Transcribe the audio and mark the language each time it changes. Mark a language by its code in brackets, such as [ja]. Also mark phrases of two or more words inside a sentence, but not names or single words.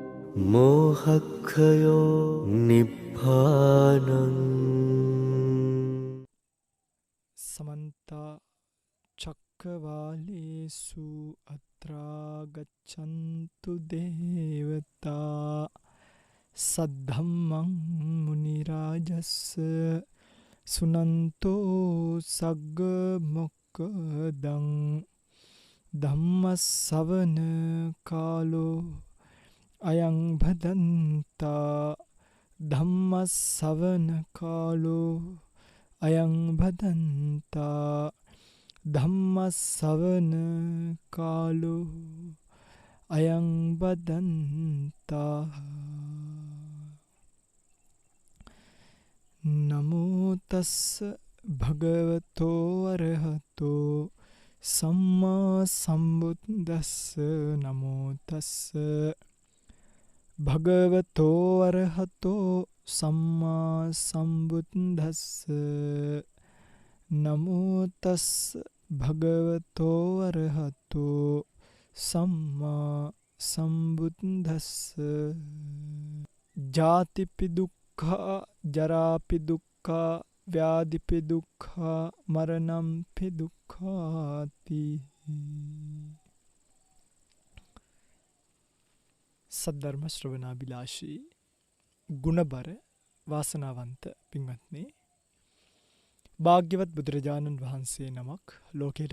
[pi] මෝහක්ඛයෝ නිබ්බානං. समन्ता चक्रवालेषु अत्रा गच्छन्तु देवता सद्धम्मं मुनिराजस्य सुनन्तो सग्ग मोक्खदं ධම්මස්සවන කාලෝ අයං භදන්තා ධම්මස්සවන කාලෝ අයං භදන්තා ධම්මස්සවන කාලෝ අයං බදන්තා. නමෝ තස්ස භගවතෝ අරහතෝ සම්මා සම්බුද්දස්ස. නමෝ තස්ස භගවතෝ අරහතෝ සම්මා සම්බුද්දස්ස. නමෝ තස්ස භගවතෝ අරහතෝ සම්මා සම්බුද්දස්ස. ජාතිපි දුක්ඛා ජරාපි දුක්ඛා ව්‍යාධිපි දුක්ඛා මරණම්පි දුක්ඛාති. [si] සද්ධර්ම ශ්‍රවණාබිලාෂී ගුණබර වාසනාවන්ත පින්වත්නි, භාග්‍යවත් බුදුරජාණන් වහන්සේ නමක් ලෝකයට